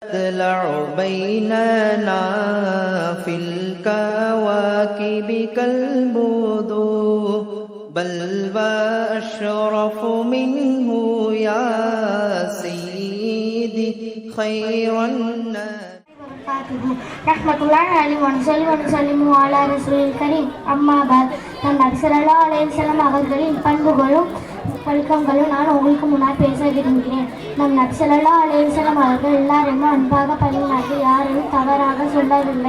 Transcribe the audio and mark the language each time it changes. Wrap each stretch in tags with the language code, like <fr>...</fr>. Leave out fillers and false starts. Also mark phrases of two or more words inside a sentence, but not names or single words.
<ar>تطلع بيننا في الكواكب كالبدور بل وأشرف منه يا سيدي خير الناس رحمة الله عليه وسلم على الرسول الكريم. أما بعد.</ar> <ta>நபி</ta> <ar>صلى الله عليه وسلم</ar> <ta>அவர்களின் பண்புகளும் பழக்கங்களும் நான் உங்களுக்கு முன்னால் பேச விரும்புகிறேன். நபி</ta> <ar>صلى الله عليه وسلم</ar> <ta>அவர்கள் எல்லாரையும் அன்பாக பணினார்கள், யாரையும் தவறாக சொல்லவில்லை.</ta>